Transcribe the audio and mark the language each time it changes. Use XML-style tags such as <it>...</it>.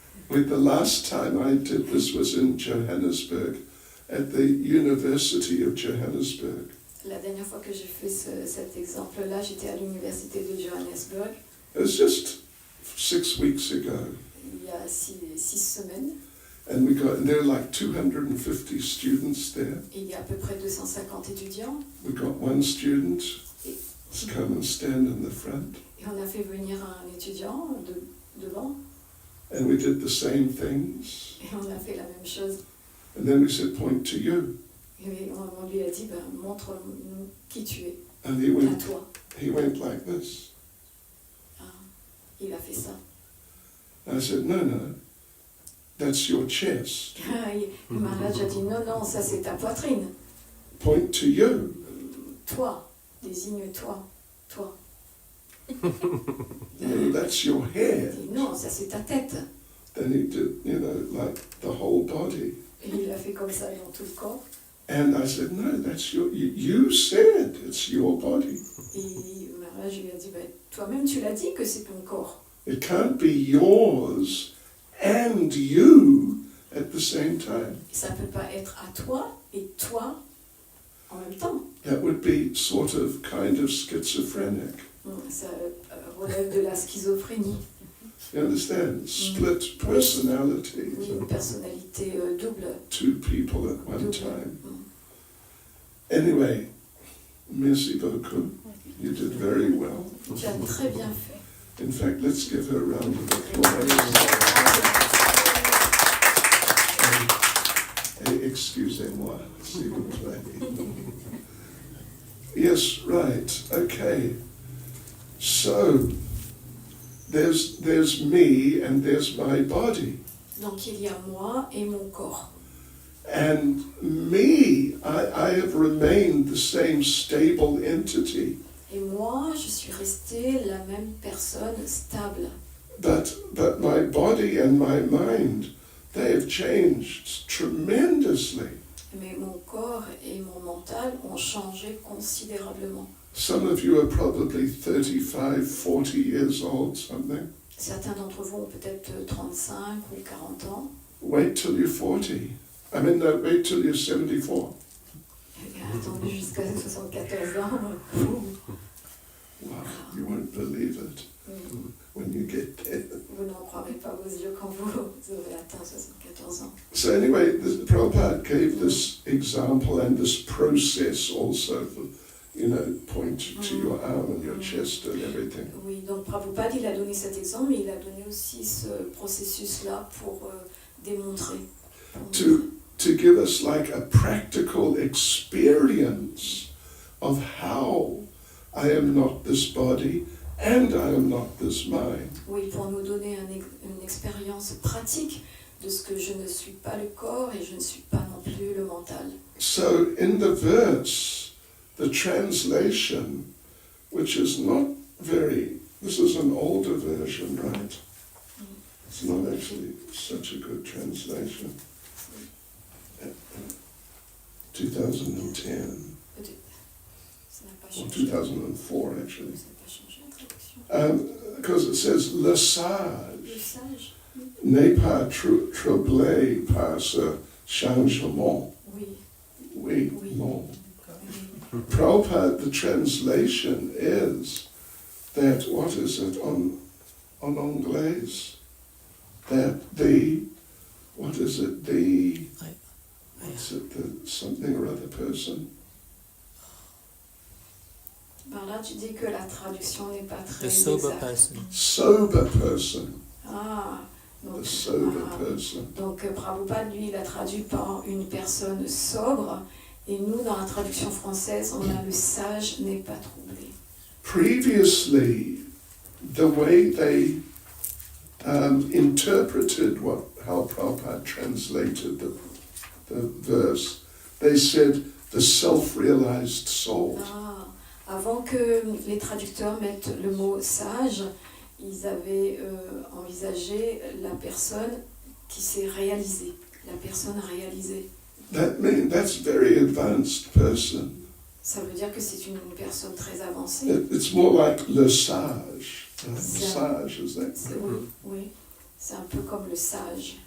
<en>With the last time I did this was in Johannesburg, at the University of Johannesburg.</en> <fr>La dernière fois que j'ai fait cet exemple-là, j'étais à l'université de Johannesburg,</fr> <en>It was just 6 weeks ago,</en> <fr>il y a 6 semaines,</fr> <en>and there were like 250 students there.</en> <fr>et il y a à peu près 250 étudiants,</fr> <en>We got one student to come and stand in the front,</en> <fr>et on a fait venir un étudiant devant,</fr> <en>and we did the same things.</en> <fr>et on a fait la même chose.</fr> <en>And then we said, point to you.</en> <fr>Et on lui a dit, montre-nous qui tu es,</fr> <en>And he</en> <fr>à toi.</fr> <en>went like this.</en> <fr>Ah, il a fait ça.</fr> <en>I said, no, that's your chest.</en> <fr>Et Maharaj a dit, non, ça c'est ta poitrine.</fr> <en>Point to you.</en> <fr>toi, désigne toi, toi.</fr> <en>That's your</en> <fr>Il</fr> <en>head.</en> <fr>dit non, ça c'est ta tête.</fr> <en>Then he did, like the whole body.</en> <fr>Et il l'a fait comme ça dans tout le corps.</fr> <en>And I said, no, that's you said it's your body.</en> <fr>Et Maharaj lui a dit, toi-même tu l'as dit que c'est ton corps.</fr> <en>It can't be yours and you at the same time.</en> <fr>Ça ne peut pas être à toi et toi en même temps.</fr> <en>That would be sort of kind of schizophrenic.</en> <fr>Ça relève de la schizophrénie.</fr> <en>You understand? Split personality.</en> <fr>Oui, une personnalité double.</fr> <en>Two people at one</en> <fr>Double.</fr> <en>time. Anyway,</en> <fr>merci beaucoup.</fr> <en>You did very well.</en> <fr>Tu as très bien fait.</fr> <en>In fact, let's give her a round of applause.</en> <fr>Excusez-moi, s'il vous plaît.</fr> <en>Yes, right. Okay. So, there's me and there's my body.</en> <fr>Donc il y a moi et mon corps.</fr> <en>And me, I have remained the same stable entity.</en> <fr>Et moi, je suis restée la même personne stable.</fr> <en>But my body and my mind, they have changed tremendously.</en> <fr>Mais mon corps et mon mental ont changé considérablement.</fr> <en>Some of you are probably 35, 40 years old, something.</en> <fr>Certains d'entre vous ont peut-être 35 ou 40 ans.</fr> <en>Wait till you're 40. I mean, no, wait till you're 74.</en> <fr>Attendu jusqu'à 74 ans.</fr> <en>Wow, you won't believe it when you get there.</en> <fr>Vous n'en croirez pas vos yeux quand vous aurez atteint 74 ans.</fr> <en>So anyway, Prabhupada gave this example and this process also for, point to your arm and your chest and everything.</en> <fr>Oui, donc Prabhupada, il a donné cet exemple, mais il a donné aussi ce processus-là pour démontrer.</fr> <en>To give us like a practical experience of how I am not this body and I am not this mind.</en> <fr>Oui, pour nous donner une expérience pratique de ce que je ne suis pas le corps et je ne suis pas non plus le mental.</fr> <en>So in the verse, the translation, which is not very, this is an older version, right? It's not actually such a good translation. 2010,</en> <fr>Ça n'a pas</fr> <en>or</en> <fr>changé.</fr> <en>2004 actually.</en> <fr>Ça n'a pas changé la traduction.</fr> <en>Because it says, le</en> <fr>Le sage sage. n'est pas troublé par ce changement. Oui. Oui, Oui. non. Oui.</fr> <en>Prabhupada, the translation is that, what is it on Anglais? That what is it, what's it, the something or other person?</en> <fr>Ben là, tu dis que la traduction n'est pas très</fr> <en>The sober</en> <fr>exacte.</fr> <en>person. Sober person,</en> <fr>Ah, donc,</fr> <en>the sober person.</en> <fr>donc Prabhupada, lui, il a traduit par une personne sobre, et nous, dans la traduction française, on a le sage n'est pas troublé.</fr> <en>Previously, the way they interpreted how Prabhupada translated the verse, they said the self-realized soul.</en> <fr>Ah, avant que les traducteurs mettent le mot sage, ils avaient envisagé la personne qui s'est réalisée, la personne réalisée.</fr> <en>That means that's very advanced person.</en> <fr>Ça veut dire que c'est une personne très avancée.</fr> <en>It's more like le sage. Yeah. Sage, is that?</en> <fr>Oui, oui, c'est un peu comme le sage.</fr>